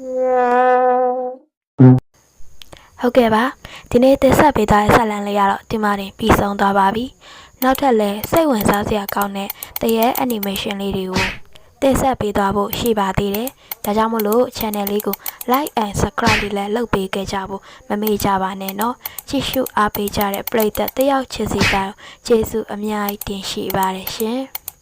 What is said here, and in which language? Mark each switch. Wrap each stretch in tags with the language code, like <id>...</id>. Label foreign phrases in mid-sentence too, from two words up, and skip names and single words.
<my>ဟုတ်ကဲ့ပါဒီနေ့တင်ဆက်ပေးထားတဲ့ဆက်လန်းလေးကတော့ဒီမှာတင်ပြီးဆုံးသွားပါပြီနောက်ထပ်လည်းစိတ်ဝင်စားစရာကောင်းတဲ့တရေ animation လေးတွေကိုတင်ဆက်ပေးသွားဖို့ရှိပါသေးတယ်ဒါကြောင့်မို့လို့ channel လေးကို</my> <en>like and subscribe</en> <my>လေးလည်းလုပ်ပေးခဲ့ကြဖို့မမေ့ကြပါနဲ့เนาะကြည့်ရှုအားပေးကြတဲ့ပရိသတ်တယောက်ချစ်စီတိုင်းကျေးဇူးအများကြီးတင်ရှိပါတယ်ရှင်</my>